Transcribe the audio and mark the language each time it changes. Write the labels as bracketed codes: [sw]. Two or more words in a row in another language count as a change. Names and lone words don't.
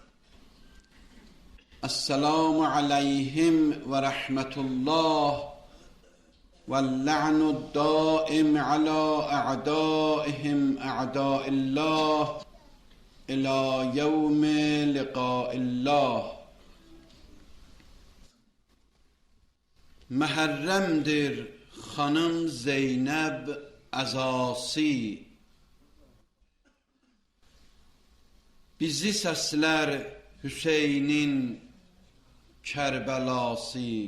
[ar] السلام عليهم ورحمة الله واللعن الدائم على أعدائهم أعداء الله إلى يوم لقاء الله. [az] Məhərrəmdir xanım Zeynəb əzası, bizi səslər Hüseynin Kərbəlası.